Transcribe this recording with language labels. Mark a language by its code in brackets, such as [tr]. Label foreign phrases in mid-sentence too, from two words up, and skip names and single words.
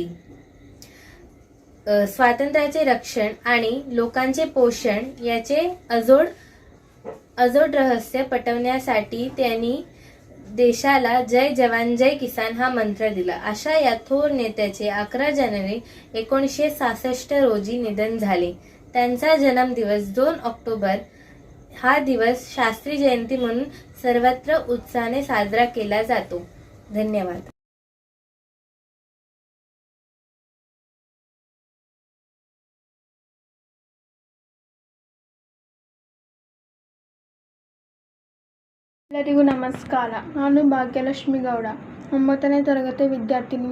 [mr] स्वातंत्र्याचे रक्षण आणि लोकांचे पोषण याचे अजोड रहस्य पटवण्यासाठी त्यांनी देशाला जय जवान जय किसान हा मंत्र दिला. अशा या थोर नेत्याचे 11 जानेवारी 1966 रोजी निधन झाले. त्यांचा जन्मदिवस 2 ऑक्टोबर हा दिवस शास्त्री जयंती म्हणून सर्वत्र उत्साहाने साजरा केला जातो. धन्यवाद. [kn] ಎಲ್ಲರಿಗೂ ನಮಸ್ಕಾರ. ನಾನು ಭಾಗ್ಯಲಕ್ಷ್ಮಿ ಗೌಡ, 9ನೇ ತರಗತಿ ವಿದ್ಯಾರ್ಥಿನಿ.